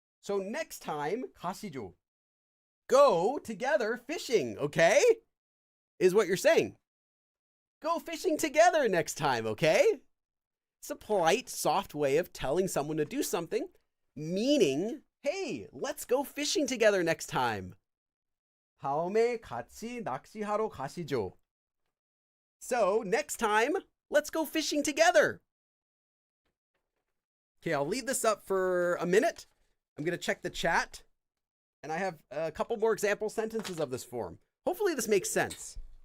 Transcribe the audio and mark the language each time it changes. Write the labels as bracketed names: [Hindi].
[English] So next time, [Korean] 가시죠. [English] Go together fishing, okay? Is what you're saying. Go fishing together next time, okay? It's a polite, soft way of telling someone to do something, meaning, hey, let's go fishing together next time. [Korean] 다음에 같이 낚시하러 가시죠. [English] So, next time, let's go fishing together. Okay, I'll leave this up for a minute. I'm going to check the chat. And I have a couple more example sentences of this form. Hopefully this makes sense.